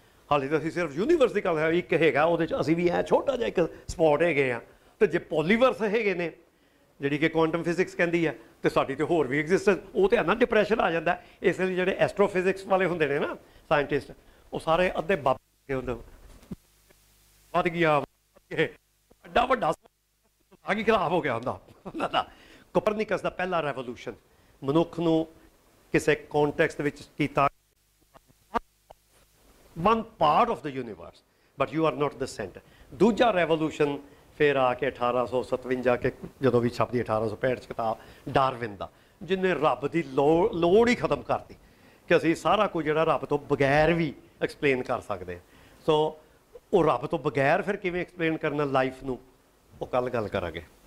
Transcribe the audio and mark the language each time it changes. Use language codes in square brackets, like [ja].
[pa] ਹਾਲੇ ਤਾਂ ਅਸੀਂ ਸਿਰਫ ਯੂਨੀਵਰਸ ਦੀ ਗੱਲ ਹੈ, ਇੱਕ ਹੈਗਾ ਉਹਦੇ 'ਚ ਅਸੀਂ ਵੀ ਐ ਛੋਟਾ ਜਿਹਾ ਇੱਕ ਸਪੌਟ ਹੈਗੇ ਆ, ਤੇ ਜੇ ਪੋਲੀਵਰਸ ਹੈਗੇ ਨੇ ਜਿਹੜੀ ਕਿ ਕੁਆਂਟਮ ਫਿਜ਼ਿਕਸ ਕਹਿੰਦੀ ਹੈ, ਤੇ ਸਾਡੀ ਤੇ ਹੋਰ ਵੀ ਐਗਜ਼ਿਸਟੈਂਸ, ਉਹ ਤੇ ਨਾ ਡਿਪਰੈਸ਼ਨ ਆ ਜਾਂਦਾ। ਇਸ ਲਈ ਜਿਹੜੇ ਐਸਟਰੋਫਿਜ਼ਿਕਸ ਵਾਲੇ ਹੁੰਦੇ ਨੇ ਨਾ ਸਾਇੰਟਿਸਟ, ਉਹ ਸਾਰੇ ਅੱਧੇ ਬਾਬੇ ਹੁੰਦੇ, ਵੱਧ ਗਿਆ ਐਡਾ ਵੱਡਾ ਆ ਕੀ ਖਰਾਬ ਹੋ ਗਿਆ ਹੁੰਦਾ ਉਹਨਾਂ ਦਾ। ਕੋਪਰਨਿਕਸ ਦਾ ਪਹਿਲਾ ਰੈਵੋਲੂਸ਼ਨ ਮਨੁੱਖ ਨੂੰ ਕਿਸੇ ਕੌਨਟੈਕਸਟ ਵਿੱਚ ਕੀਤਾ, [en] one part of the universe, but you are not the center. [pa] ਦੂਜਾ ਰੈਵੋਲੂਸ਼ਨ ਫਿਰ ਆ ਕੇ 1857 ਕੇ ਜਦੋਂ ਵੀ ਛਪਦੀ 1865 'ਚ ਕਿਤਾਬ ਡਾਰਵਿਨ ਦਾ, ਜਿਹਨੇ ਰੱਬ ਦੀ ਲੋੜ ਹੀ ਖਤਮ ਕਰਤੀ ਕਿ ਅਸੀਂ ਸਾਰਾ ਕੁਝ ਜਿਹੜਾ ਰੱਬ ਤੋਂ ਬਗੈਰ ਵੀ ਐਕਸਪਲੇਨ ਕਰ ਸਕਦੇ ਹਾਂ। ਸੋ ਉਹ ਰੱਬ ਤੋਂ ਬਗੈਰ ਫਿਰ ਕਿਵੇਂ ਐਕਸਪਲੇਨ ਕਰਨਾ ਲਾਈਫ ਨੂੰ, ਉਹ ਕੱਲ ਗੱਲ ਕਰਾਂਗੇ।